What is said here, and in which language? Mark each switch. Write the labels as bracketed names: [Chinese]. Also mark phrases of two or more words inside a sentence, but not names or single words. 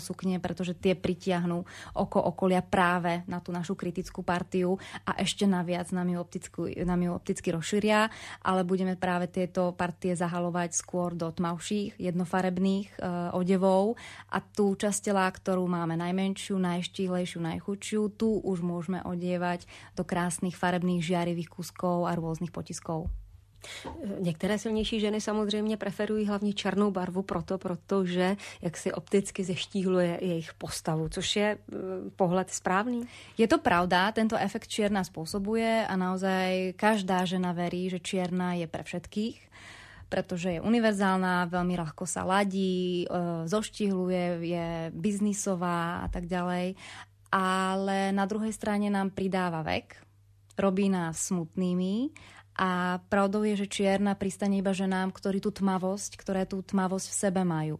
[Slovak] suknie, pretože tie pritiahnú oko okolia práve na tú našu kritickú partiu a ešte naviac nám ju opticky rozšíria, ale budeme práve tieto partie zahalovať skôr do tmavších, jednofarebných odevov a tú časť tela, ktorú máme najmenšiu, najštíhlejšiu, najchudšiu, tu už môžeme odievať do krásnych farebných žiarivých kuskov a rôznych potiskov. [Czech] Některé silnější ženy samozřejmě preferují hlavně černou barvu protože jak si opticky zeštíhluje jejich postavu, což je pohled správný. [Slovak] Je to pravda, tento efekt čierna spôsobuje a naozaj každá žena verí, že čierna je pre všetkých, pretože je univerzálna, veľmi ľahko sa ladí, zoštihluje, je biznisová a tak ďalej. Ale na druhej strane nám pridáva vek, robí nás smutnými a pravdou je, že čierna pristane iba ženám, ktoré tú tmavosť v sebe majú.